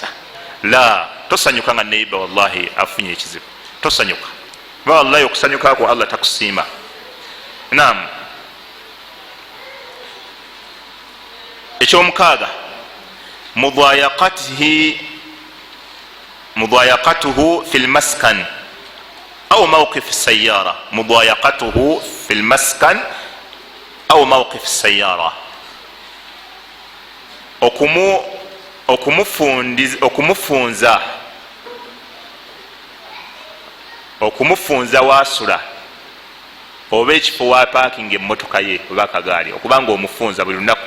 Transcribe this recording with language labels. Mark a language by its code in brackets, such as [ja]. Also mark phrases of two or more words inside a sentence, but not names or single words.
[lg] La, tosanyuka nga neiba wallahi afunye ekizibu, tosanyuka ba wallahi okusanyuka kwa Allah takusiima. Naam. Ekyomukaaga, [ar] مضايقته في المسكن أو موقف السيارة. مضايقته في المسكن أو موقف السيارة, [lg] okumufunza wasula oba ekifo wa parking emmotoka ye oba akagaali, okubanga omufunza buli lunaku.